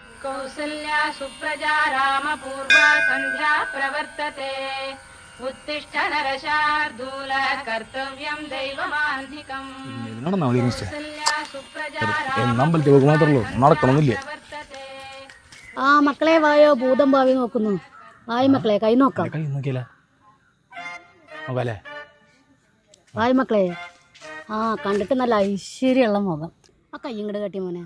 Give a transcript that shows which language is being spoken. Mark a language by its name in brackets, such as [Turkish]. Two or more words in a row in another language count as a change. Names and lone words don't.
[Sanskrit] कौसल्या सुप्रजा रामपूर्वा सन्ध्या प्रवर्तते उत्तिष्ठ नरशार्दूल कर्तव्यं दैवमान्धिकम् कौसल्या सुप्रजा [Malayalam] ആ മക്കളെ വായോ, ഭൂതം ഭാവി നോക്കുന്നു. വായി മക്കളെ, കൈ നോക്കാം. വായി മക്കളെ. ആ കണ്ടിട്ട് നല്ല ഐശ്വര്യമുള്ള മുഖം. ആ കൈ ഇങ്ങോട്ട് കെട്ടി മോനെ.